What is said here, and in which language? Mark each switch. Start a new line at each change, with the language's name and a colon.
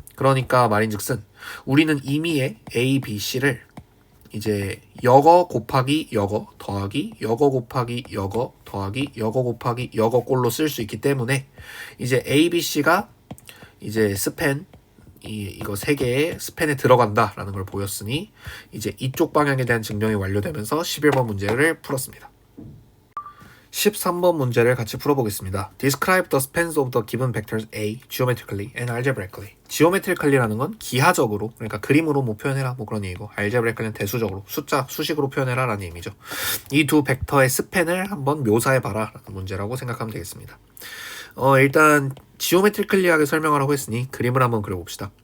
Korean: 그러니까 말인즉슨 우리는 이미의 A, B, C를 이제 여거 곱하기 여거 더하기 여거 곱하기 여거 더하기 여거 곱하기 여거 꼴로 쓸 수 있기 때문에 이제 A, B, C가 이제 스팬 이거 세 개의 스팬에 들어간다라는 걸 보였으니 이제 이쪽 방향에 대한 증명이 완료되면서 11번 문제를 풀었습니다. 13번 문제를 같이 풀어보겠습니다.
English: Describe the spans of the given vectors A geometrically and algebraically.
Korean: geometrically라는 건 기하적으로, 그러니까 그림으로 뭐 표현해라 뭐 그런 얘기고, algebraically는 대수적으로, 수식으로 표현해라 라는 의미죠. 이 두 벡터의 스팬을 한번 묘사해봐라 라는 문제라고 생각하면 되겠습니다. 일단 geometrically하게 설명을 하고 했으니 그림을 한번 그려봅시다.